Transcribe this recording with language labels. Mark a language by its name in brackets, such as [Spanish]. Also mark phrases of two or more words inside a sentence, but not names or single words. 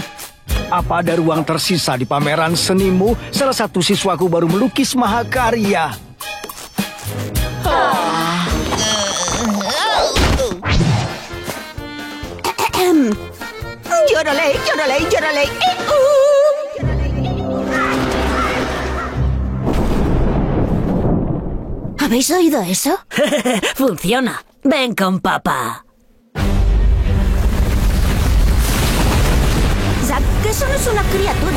[Indonesian] Apa ada ruang tersisa di pameran senimu? Salah satu siswaku baru melukis mahakarya. Jodelei. [Spanish] ¿Habéis oído eso? Funciona. Ven con papá. Zack, que eso no es una criatura.